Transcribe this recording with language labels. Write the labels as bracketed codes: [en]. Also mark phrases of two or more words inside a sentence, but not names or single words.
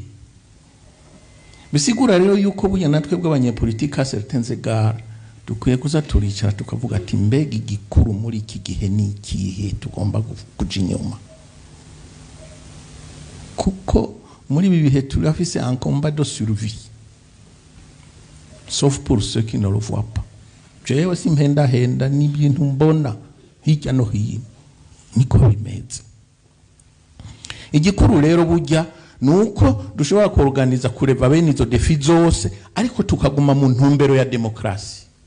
[rn] Bisigura rero yuko buya natwe bw'abanyepolitika [fr] certains égards [rn] dukwiye kuza turicara tukavuga ati mbega igikuru muri iki gihe ni ikihe tugomba kuja inyuma. Kuko muri ibi bihe turafise [fr] un combat de survie. Sauf pour ceux qui ne le voient pas. [rn] Jewe simpenda n'ibintu mbona hirya no hino niko bimeze. Igikuru rero burya nuko dushobora kuorganiza kureva bene izo defi zose ariko tukaguma mu ntumbero ya demokrasi.